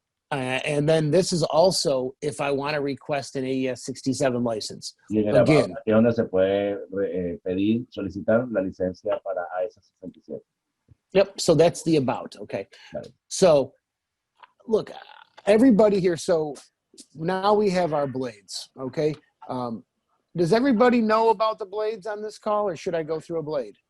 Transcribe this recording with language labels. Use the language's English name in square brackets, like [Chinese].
[English] And then this is also if I want to request an AES 67 license. Again, [Spanish] aquí donde se puede pedir, solicitar la licencia para AES 67. [English] Yep, so that's the about, okay. So, look, everybody here, so now we have our blades, okay? Does everybody know about the blades on this call, or should I go through a blade?